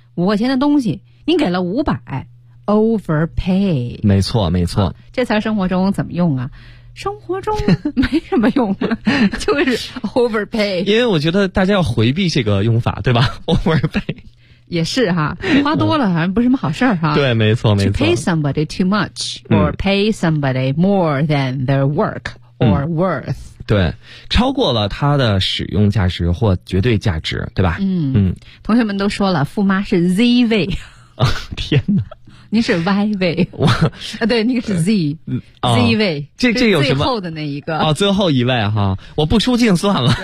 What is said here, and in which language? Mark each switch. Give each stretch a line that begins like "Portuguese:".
Chinese: 五块钱的东西您给了500 overpay，没错没错、啊、这才生活中怎么用啊，生活中没什么用、啊、就是 overpay，因为我觉得大家要回避这个用法对吧， overpay 也是哈，花多了好像不是什么好事儿哈。对，没错没错。
English: To pay somebody too much or pay somebody more than their work or worth。
Chinese: 对，超过了它的使用价值或绝对价值，对吧？嗯嗯。同学们都说了，富妈是 Z 位。啊、天哪！您是 Y 位。我啊，对，那个是 Z 位。这有什么？最后的那一个。哦，最后一位哈，我不出镜算了。